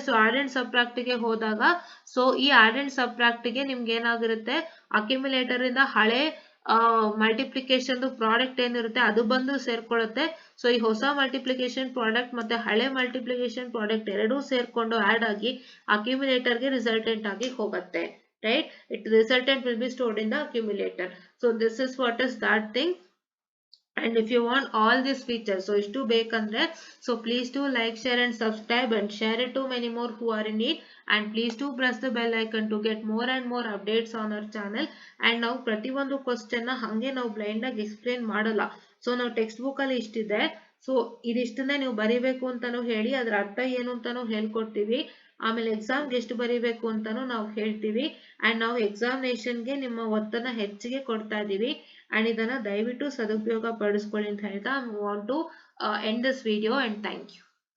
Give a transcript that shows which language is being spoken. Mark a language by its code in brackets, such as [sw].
[kn] So add and subtract ಗೆ ಹೋದಾಗ so ಈ ಆಡ್ ಅಂಡ್ ಸಬ್ಟ್ರಾಕ್ಟ್ ಗೆ ನಿಮ್ಗೆ ಏನಾಗಿರುತ್ತೆ, ಅಕ್ಯುಮುಲೇಟರ್ ಇಂದ ಹಳೆ ಮಲ್ಟಿಪ್ಲಿಕೇಶನ್ ಪ್ರಾಡಕ್ಟ್ ಏನಿರುತ್ತೆ ಅದು ಬಂದು ಸೇರ್ಕೊಳ್ಳುತ್ತೆ. ಸೊ ಈ ಹೊಸ ಮಲ್ಟಿಪ್ಲಿಕೇಶನ್ ಪ್ರಾಡಕ್ಟ್ ಮತ್ತೆ ಹಳೆ ಮಲ್ಟಿಪ್ಲಿಕೇಶನ್ ಪ್ರಾಡಕ್ಟ್ ಎರಡೂ ಸೇರ್ಕೊಂಡು ಆಡ್ ಆಗಿ ಅಕ್ಯುಮುಲೇಟರ್ ಗೆ ರಿಸಲ್ಟೆಂಟ್ ಆಗಿ ಹೋಗುತ್ತೆ, right? [en] Resultant will be stored in the accumulator. So this is what is that thing. And if you want all these features, so [kn] ishtu bekandre, [en] so please do like, share and subscribe and share it to many more who are in need, and please do press the bell icon to get more and more updates on our channel. And now [kn] prati ಒಂದು question na hange ನಾವು blind ಆಗಿ explain ಮಾಡಲ್ಲ. So ನಾವು text book ಅಲ್ಲಿ ಇಷ್ಟಿದೆ, so ಇದಿಷ್ಟನ್ನೇ ನೀವು ಬರಿಬೇಕು ಅಂತಾನು ಹೇಳಿ ಅದರ ಅರ್ಥ ಏನು ಅಂತಾನು ಹೇಳ್ಕೊಡ್ತೀವಿ. ಆಮೇಲೆ ಎಕ್ಸಾಮ್ಗೆ ಎಷ್ಟು ಬರಿಬೇಕು ಅಂತಾನು ನಾವು ಹೇಳ್ತೀವಿ. ಅಂಡ್ ನಾವು ಎಕ್ಸಾಮಿನೇಷನ್ಗೆ ನಿಮ್ಮ ಒತ್ತನ್ನ ಹೆಚ್ಚಿಗೆ ಕೊಡ್ತಾ ಇದೀವಿ. ಅಂಡ್ ಇದನ್ನ ದಯವಿಟ್ಟು ಸದುಪಯೋಗ ಪಡಿಸ್ಕೊಳ್ಳಿ ಅಂತ ಹೇಳ್ತಾ [en] I want to end this video and thank you.